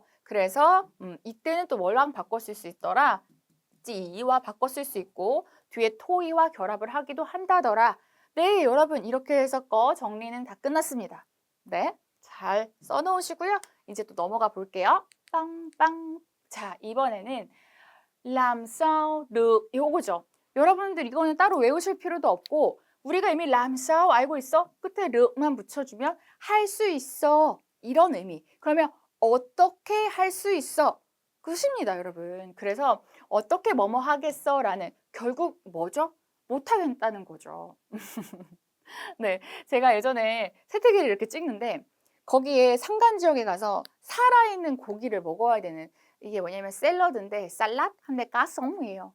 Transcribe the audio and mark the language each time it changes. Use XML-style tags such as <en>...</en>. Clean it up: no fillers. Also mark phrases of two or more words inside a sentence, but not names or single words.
<ko>그래서 이때는 또 뭐랑 바꿨을 수 있더라? 찌와 바꿨을 수 있고 뒤에 토이와 결합을 하기도 한다더라. 네, 여러분 이렇게 해서 거 정리는 다 끝났습니다. 네, 잘 써놓으시고요. 이제 또 넘어가 볼게요. 빵빵. 자, 이번에는</ko> <vi>làm sao được</vi> <ko>요거죠. 여러분들 이거는 따로 외우실 필요도 없고 우리가 이미</ko> <vi>làm sao</vi> <ko>알고 있어? 끝에 르만 붙여주면 할 수 있어 이런 의미. 그러면 어떻게 할 수 있어? 끝입니다, 여러분. 그래서 어떻게 뭐뭐 하겠어 라는 결국 뭐죠? 못하겠다는 거죠. 네, 제가 예전에 세태기를 이렇게 찍는데 거기에 산간 지역에 가서 살아있는 고기를 먹어야 되는 이게 뭐냐면 샐러드인데 쌀랏 한데 까송이에요.</ko>